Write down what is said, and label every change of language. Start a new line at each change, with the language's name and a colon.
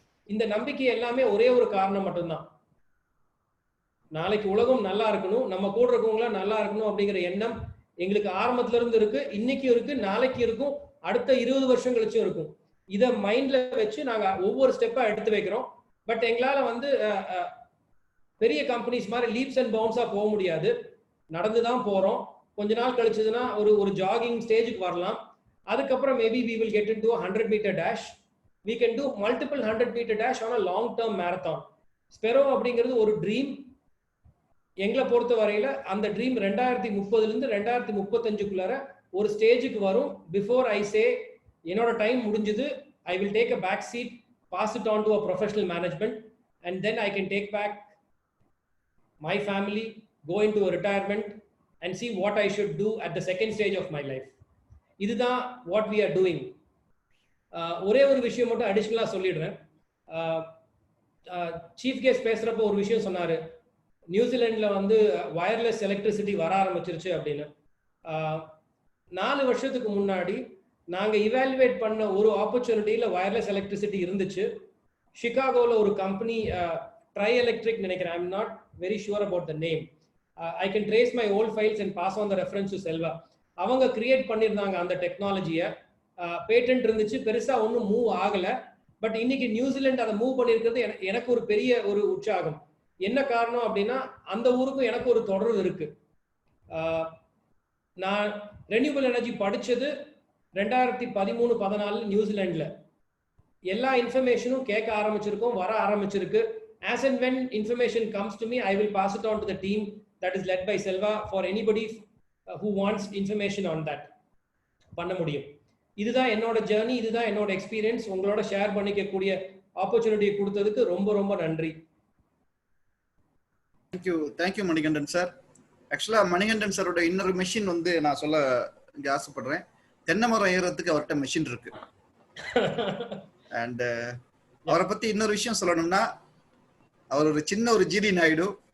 Tamil: இந்த நம்பிக்கை எல்லாமே ஒரே ஒரு காரணம் மட்டும்தான், நாளைக்கு உலகம் நல்லா இருக்கணும், நம்ம கூட இருக்கவங்களாம் நல்லா இருக்கணும் அப்படிங்கிற எண்ணம் எங்களுக்கு ஆரம்பத்துல இருந்து இருக்கு, இன்னைக்கும் இருக்கு, நாளைக்கு இருக்கும், அடுத்த 20 வருஷம் கழிச்சும் இருக்கும். இதை மைண்ட்ல வச்சு நாங்க ஒவ்வொரு ஸ்டெப்பா எடுத்து வைக்கிறோம். பட் எங்களால வந்து பெரிய கம்பெனிஸ் மாதிரி லீப்ஸ் அண்ட் பவுன்ஸா போக முடியாது, நடந்துதான் போறோம். கொஞ்ச நாள் கழிச்சதுன்னா ஒரு ஜாகிங் ஸ்டேஜுக்கு வரலாம். அதுக்கப்புறம்
English: Maybe we will get into a 100-meter dash. We can do multiple 100-meter dash on a long-term marathon.
Tamil: ஸ்பெரோ அப்படிங்கிறது ஒரு ட்ரீம். எங்களை பொறுத்த வரையில அந்த ட்ரீம் 2030 இருந்து 2035க்குள்ளார ஒரு ஸ்டேஜுக்கு வரும்.
English: Before I say என்னோட time முடிஞ்சது, I will take a back seat, pass it on to a professional management, and then I can take back my family, go into a retirement and see what I should do at the second stage of my life.
Tamil: இதுதான்
English: what we are doing.
Tamil: ஒரே ஒரு விஷயம் மட்டும் அடிஷனலா சொல்லிடுறேன். Chief guest பேசுறப்போ ஒரு விஷயம் சொன்னாரு, நியூசிலாந்துல வந்து வயர்லெஸ் எலக்ட்ரிசிட்டி வர ஆரம்பிச்சிருச்சு அப்படின்னு. 4 வருஷத்துக்கு முன்னாடி நாங்க இவாலுவேட் பண்ண ஒரு ஆப்பர்ச்சுனிட்டியில வயர்லெஸ் எலக்ட்ரிசிட்டி இருந்துச்சு. சிகாகோல ஒரு கம்பெனி ட்ரை எலக்ட்ரிக் நினைக்கிறேன்,
English: I am not very sure about the name. I can trace my old files and pass on the reference to Selva.
Tamil: அவங்க கிரியேட் பண்ணியிருந்தாங்க அந்த டெக்னாலஜியை, பேட்டன்ட் இருந்துச்சு, பெருசா ஒன்றும் மூவ் ஆகல. பட் இன்னைக்கு நியூசிலாந்து அதை மூவ் பண்ணியிருக்கிறது எனக்கு ஒரு பெரிய ஒரு உற்சாகம். என்ன காரணம் அப்படின்னா, அந்த ஊருக்கும் எனக்கு ஒரு தொடர்பு இருக்கு. நான் ரெனியூபிள் எனர்ஜி படிச்சது 2013-14 நியூசிலாந்துல. எல்லா இன்ஃபர்மேஷனும் கேட்க ஆரம்பிச்சிருக்கோம், வர ஆரம்பிச்சிருக்கு.
English: As and when information comes to me, I will pass it on to the team that is led by Selva for anybody who wants information on that.
Tamil: பண்ண முடியும். இதுதான் என்னோட ஜர்னி, இதுதான் என்னோட எக்ஸ்பீரியன்ஸ். உங்களோட ஷேர் பண்ணிக்கக்கூடிய ஆப்பர்ச்சுனிட்டி கொடுத்ததுக்கு ரொம்ப ரொம்ப நன்றி. Thank you Manikandan sir. ஆக்சுவலா மணிகண்டன் சாரோட இன்னொரு மெஷின் வந்து நான் சொல்ல இங்க ஆசைப்படுறேன். தென்னை மரம் ஏறுறதுக்கு அவர்கிட்ட மெஷின் இருக்கு. அண்ட் அவரை பத்தி இன்னொரு விஷயம் சொல்லணும்னா, அவர் ஒரு சின்ன ஒரு ஜிடி நாயுடு.